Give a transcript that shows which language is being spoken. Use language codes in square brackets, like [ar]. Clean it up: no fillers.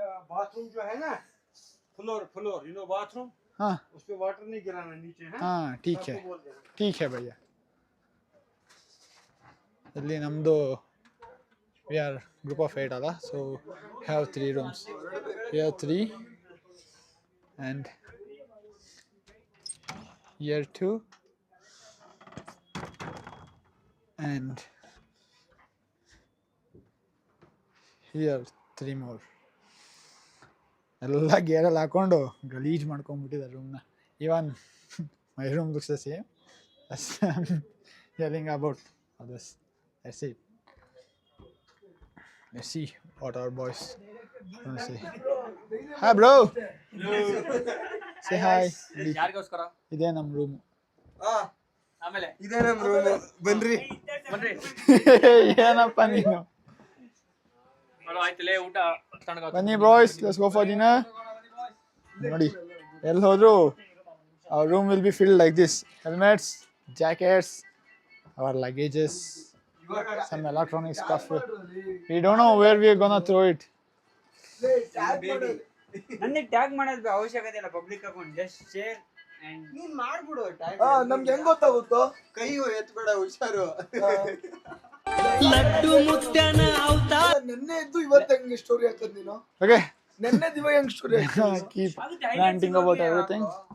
[hi] Bathroom जो है ना, फ्लोर [en] you know [hi] बाथरूम, हाँ उस पे वाटर नहीं गिराना नीचे है. हाँ ठीक है भैया. [kn] ಇಲ್ಲಿ ನಮ್ಮದು [en] we are group of 8 ಅಲ್ಲ, so have 3 rooms. Here 3, and here 2, and here 3 more. [kn] ಎಲ್ಲ ಗೇರಲ್ಲಿ ಹಾಕೊಂಡು ಗಲೀಜ್ ಮಾಡ್ಕೊಂಡ್ಬಿಟ್ಟಿದ್ದಾರೆ ರೂಮ್ನ. [en] Even my room looks the same. I'm yelling about others. That's it. Let's see what our boys want to say. Hi bro. Say hi. [kn] ಯಾರಿಗೋಸ್ಕರ? ಇದೇ ನಮ್ಮ room. ಆಮೇಲೆ ಇದೇ ನಮ್ಮ room. ಬನ್ರಿ. ಏನಪ್ಪ ನೀನು? ಆಯ್ತಲೇ ಊಟ [en] ಬನ್ನಿ boys, let's go for dinner. [kn] ನೋಡಿ ಎಲ್ಲಿ ಹೋದ್ರು [en] our room will be filled like this: helmets, jackets, our luggages, some electronic stuff. We don't know where we are gonna throw it. [kn] ನನಗೆ ಟ್ಯಾಗ್ ಮಾಡೋದು ಅವಶ್ಯಕತೆ ಇಲ್ಲ, public account [en] just share and [kn] ನೀನ್ ಮಾಡ್ಬಿಡು tag. ನಮ್ಗೆ ಹೆಂಗ್ ಗೊತ್ತಾಗುತ್ತೋ? ಕೈ ಎತ್ಬೇಡ, ಹುಷಾರು. ಲಡ್ಡು ಮುತ್ಯನ ಅವತಾರ. ನೆನ್ನೆ ಇದ್ದು ಇವತ್ತು ಹೆಂಗೆ ಸ್ಟೋರಿ ಹಾಕೋದು ನೀನು? [en] Okay, [kn] ನೆನ್ನೆ ದಿವ ಹೆಂಗ್ ಸ್ಟೋರಿ ಹಾಕೋದು? [en] keep ranting about everything.